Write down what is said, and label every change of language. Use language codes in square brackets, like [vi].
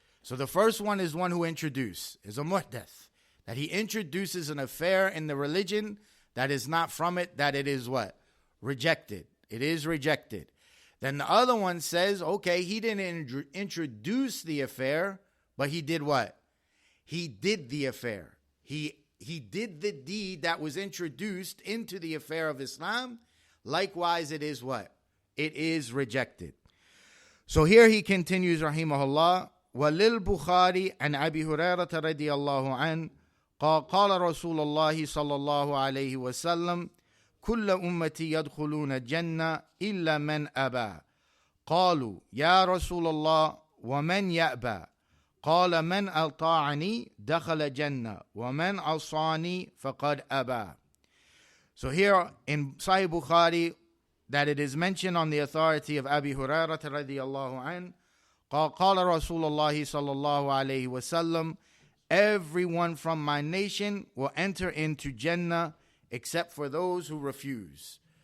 [en] So the first one is one who introduced, is a muhdath. That he introduces an affair in the religion that is not from it, that it is what? Rejected. It is rejected. Then the other one says, okay, he didn't introduce the affair, but he did what? He did the affair. He did the deed that was introduced into the affair of Islam. Likewise, it is what? It is rejected. So here he continues, rahimahullah, [ar] وَلِلْبُخَارِ عَنْ أَبِي هُرَيْرَةَ رَضِيَ اللَّهُ عَنْهُ قَالَ رَسُولُ اللَّهِ صَلَّى اللَّهُ عَلَيْهِ وَسَلَّمَ كل أمتي يدخلون الجنة إلا من أبى قالوا يا رسول الله ومن يأبى قال من أطاعني دخل الجنة ومن عصاني فقد أبى. [en] So here in Sahih Bukhari, that it is mentioned on the authority of Abi Hurairah radiyallahu anhu, [ar] قال رسول الله صلى الله عليه وسلم, [en] everyone from my nation will enter into Jannah except for those who refuse.